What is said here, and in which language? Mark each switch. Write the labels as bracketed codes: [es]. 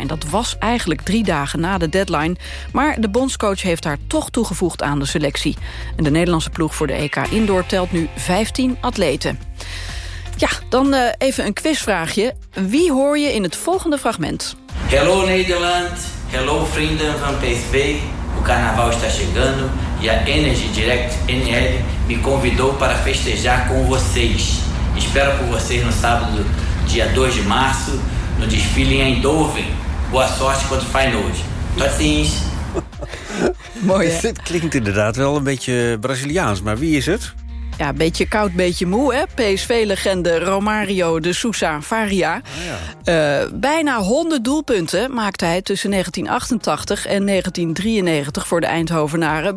[nl] En dat was eigenlijk 3 dagen na de deadline. Maar de bondscoach heeft haar toch toegevoegd aan de selectie. En de Nederlandse ploeg voor de EK Indoor telt nu 15 atleten. Ja, dan even een quizvraagje. Wie hoor je in het volgende fragment? Hallo Nederland, hallo vrienden van PSV. [pt] O carnaval está chegando e a Energy Direct NL me convidou para festejar com vocês. Espero por vocês no sábado, dia 2 de março, no desfile em Eindhoven. Boa sorte contra o Feyenoord. [nl] Tot ziens. Mooi. Dit klinkt inderdaad wel een beetje Braziliaans, maar wie is het? Ja, beetje koud, beetje moe, hè? PSV-legende Romário de Sousa Faria. Oh ja. Bijna 100 doelpunten maakte hij tussen 1988 en 1993 voor de Eindhovenaren.